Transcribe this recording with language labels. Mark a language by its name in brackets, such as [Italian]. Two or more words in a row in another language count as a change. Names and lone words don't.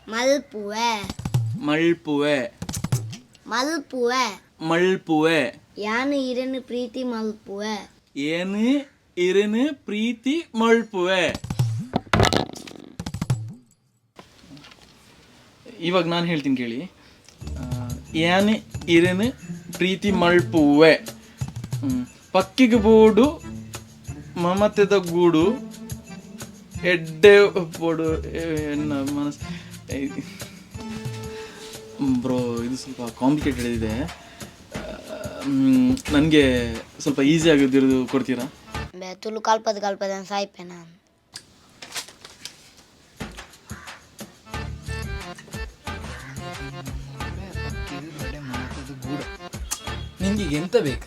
[Tulu] ಮಲ್ಪುವೆ ಮಳ್ಪುವೆ ಮಲ್ಪುವೆ ಮಳ್ಪುವೆ ಯಾನು ಇರನು ಪ್ರೀತಿ ಮಲ್ಪುವೆ ಏನು ಇರನು ಪ್ರೀತಿ ಮಳ್ಪುವೆ. [Kannada] ಇವಾಗ ನಾನು ಹೇಳ್ತೀನಿ ಕೇಳಿ. [Tulu] ಏನು ಇರನು ಪ್ರೀತಿ ಮಳ್ಪುವೆ, ಪಕ್ಕಿಗೆ ಬೂಡು ಮಮತೆದ ಗೂಡು ಎಡ್ಡೆ ಬೋಡು ಎನ್ನ ಮನಸ್ಸು. [Kannada] ಬ್ರೋ ಇದು ಸ್ವಲ್ಪ ಕಾಂಪ್ಲಿಕೇಟೆಡ್ ಇದೆ, ನನಗೆ ಸ್ವಲ್ಪ ಈಸಿ ಆಗಿದ್ದು ಕೊಡ್ತೀರಾ? [Tulu] ತುಳು ಕಲ್ಪದ ಸಾಯ್ಪೆ ನಾನು. [Kannada] ನಿಂಗೆ ಎಂತ ಬೇಕಾ?